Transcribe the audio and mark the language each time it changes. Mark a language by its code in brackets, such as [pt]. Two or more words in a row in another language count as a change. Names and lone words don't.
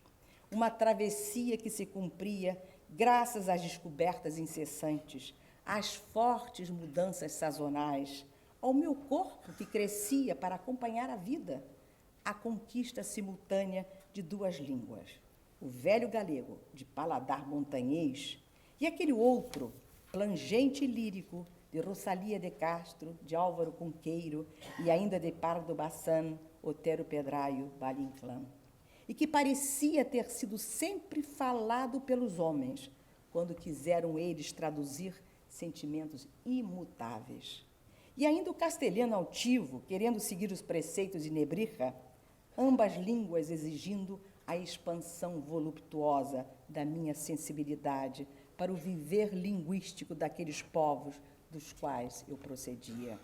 [pt] Uma travessia que se cumpria graças às descobertas incessantes, às fortes mudanças sazonais, ao meu corpo que crescia para acompanhar a vida, a conquista simultânea de 2 línguas, o velho galego, de paladar montanhês, e aquele outro, plangente e lírico, de Rosalia de Castro, de Álvaro Cunqueiro e ainda de Pardo Bazán, Otero Pedraio, Valle Inclán, e que parecia ter sido sempre falado pelos homens, quando quiseram eles traduzir sentimentos imutáveis. e ainda o castelhano altivo, querendo seguir os preceitos de Nebrija, ambas línguas exigindo a expansão voluptuosa da minha sensibilidade para o viver linguístico daqueles povos dos quais eu procedia.